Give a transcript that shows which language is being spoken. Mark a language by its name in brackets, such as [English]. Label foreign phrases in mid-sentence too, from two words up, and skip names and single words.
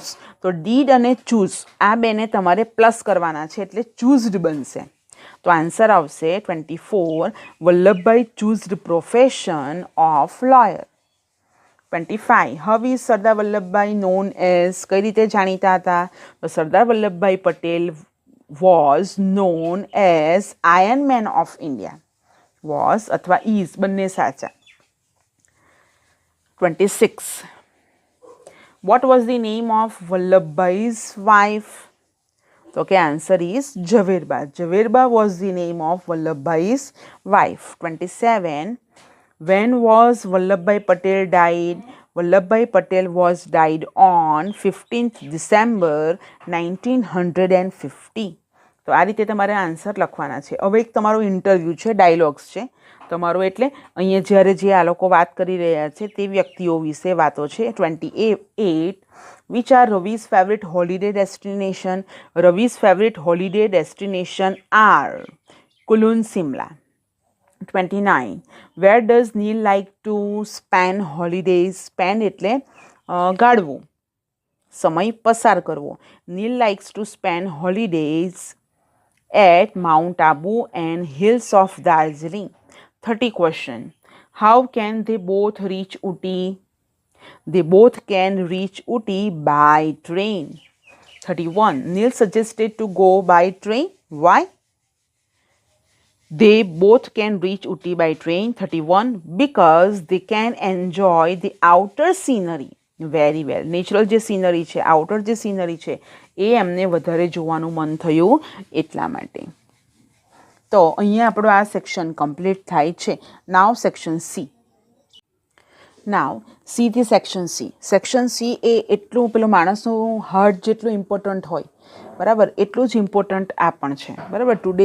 [Gujarati] તો ડીડ અને ચૂઝ આ બેને તમારે પ્લસ કરવાના છે એટલે ચૂઝડ બનશે. તો આન્સર આવશે [English] 24. વલ્લભભાઈ chosed profession of lawyer. 25. How is Sardar Vallabhbhai known as? [Gujarati] કઈ રીતે જાણીતા હતા? તો [English] સરદાર વલ્લભભાઈ પટેલ was known as Iron Man of India. [Gujarati] Was અથવા is બંને સાચા. 26. [English] What was the name of Vallabhbhai's wife? So okay, answer is Jhaverba. Jhaverba was the name of Vallabhbhai's wife. 27. When was Vallabhbhai Patel died? Vallabhbhai Patel was died on 15th December 1950. [Gujarati] તો આ રીતે તમારે આન્સર લખવાના છે. હવે એક તમારો ઇન્ટરવ્યૂ છે, ડાયલોગ્સ છે તમારો, એટલે અહીંયા જ્યારે જે આ લોકો વાત કરી રહ્યા છે તે વ્યક્તિઓ વિશે વાતો છે. [English] 28. Which are Ravi's favorite holiday destination? Ravi's favorite holiday destination are Kulun, Simla. 29. Where does Neil like to spend holidays? [Gujarati] Spend એટલે ગાળવું, સમય પસાર કરવો. [English] Neil likes to spend holidays at Mount Abu and hills of Darjeeling. 30 question. How can they both reach Uti? They both can reach Uti by train. 31. Neil suggested to go by train. Why? They both can reach Uti by train. 31. Because they can enjoy the outer scenery very well. [Gujarati] નેચરલ જે સિનરી છે, આઉટર જે સિનરી છે એ એમને વધારે જોવાનું મન થયું એટલા માટે. તો અહીંયા આપણો આ સેક્શન કમ્પ્લીટ થાય છે. [English] Now section C. Now Cથી section C. [Gujarati] સેક્શન સી એ એટલું પેલું માણસનું હાર્ટ જેટલું ઇમ્પોર્ટન્ટ હોય, બરાબર, એટલું જ ઇમ્પોર્ટન્ટ આ પણ છે, બરાબર.